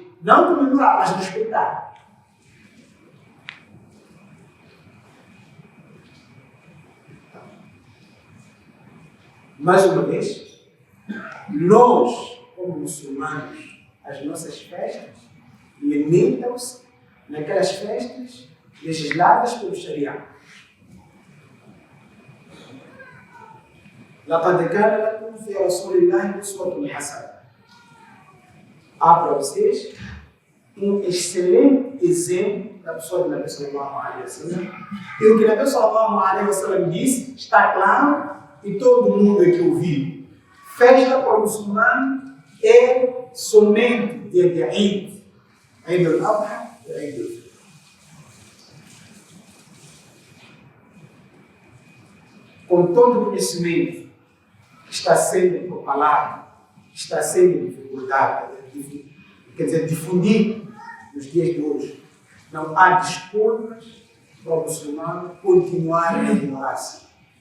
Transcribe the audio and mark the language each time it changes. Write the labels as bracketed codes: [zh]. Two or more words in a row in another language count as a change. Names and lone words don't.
[pt] Não comemorar, mas respeitar. Mais uma vez, nós, como muçulmanos, as nossas festas limitam-se naquelas festas legisladas pelo Sharia. [ar] لقد كان لكم في رسول الله أسوة حسنة. [pt] Há para vocês um excelente exemplo da pessoa de [ar] نبي صلى الله عليه وسلم. [pt] E o que [ar] نبي صلى الله عليه وسلم [pt] disse está claro e todo mundo aqui ouviu. Festa para o muçulmano é somente dia de Eid. Eid al-Adha e Eid al-Fitr. Com todo o conhecimento que está sendo propalado, está sendo divulgado, quer dizer, difundido nos dias de hoje, não há desculpas para o muçulmano continuar na ignorância.